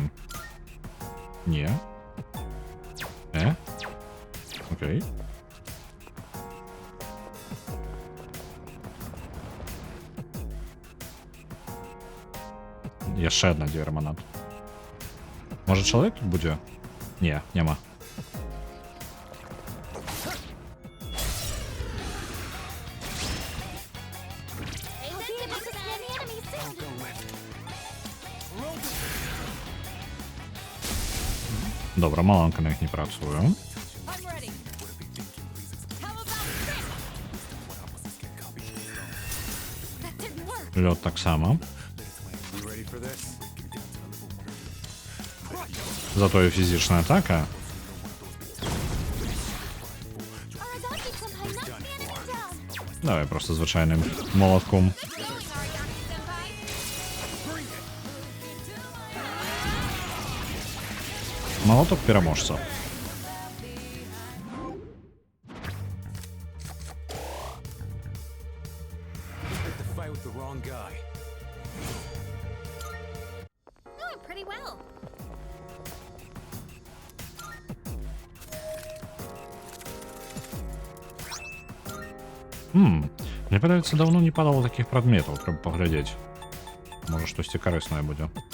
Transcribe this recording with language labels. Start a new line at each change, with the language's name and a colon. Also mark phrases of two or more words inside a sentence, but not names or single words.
Belarusian: Не. Окей. Яшчэ одна дверманат. Можа чалавек тут будзе? Не, няма.
English: I'll be able to scan the enemy soon. Go with.
Belarusian: Добра, маланка на іх не працую.
English: I'm ready. How about this? That didn't work.
Belarusian: Лёд так само.
English: You ready for this?
Belarusian: Зато і фізична атака.
English: Arazaki-senpai knocked the enemy down.
Ukrainian: Давай просто звичайним молотком. Молоток переможця.
English: Picked the fight with the wrong guy. Doing pretty well.
Belarusian: Мне падаецца, давно не падало таких прадметаў, трэба паглядзець. Можа штосьці карыснае будзе.